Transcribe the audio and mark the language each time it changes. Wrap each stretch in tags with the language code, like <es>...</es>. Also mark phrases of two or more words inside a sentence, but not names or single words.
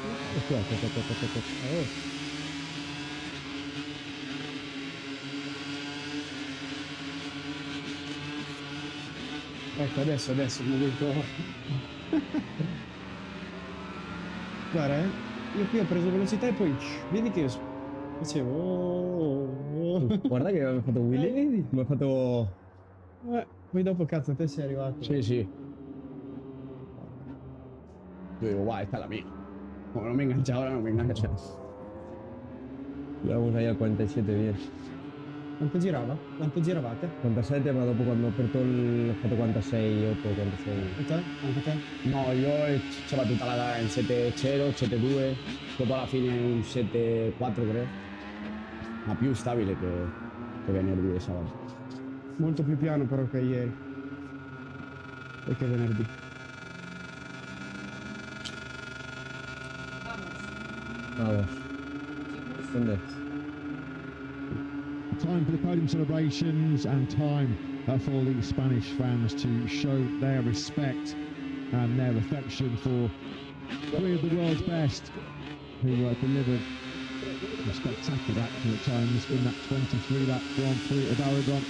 <it>Oh. Ecco, adesso mi vedo. Guarda, io qui ho preso velocità e poi vedi che facevo. Guarda che mi ha fatto Willy, vedi? Mi ha fatto. Poi dopo cazzo te sei arrivato. Sì, sì.</it> <es>Yo digo, guau, esta es la mía. Como no me engancha ahora, no me engancha. Vamos ahí al 47 bien.</es> <it>Quanto girava? Quanto giravate? 47, ma dopo quando ho aperto ho fatto 46, 8, 46. E te? Anche te? No, io c'era tutta la gara in 7.0, 7.2, dopo alla fine un 7.4 credo, ma più stabile che venerdì e sabato. Molto più piano però che ieri. E che venerdì.</it> <es>Vamos. ¿Dónde?</es> <en>Time for the podium celebrations and time for the Spanish fans to show their respect and their affection for 3 of the world's best who delivered a spectacular action at times in that 23-lap Grand Prix of Aragon.</en>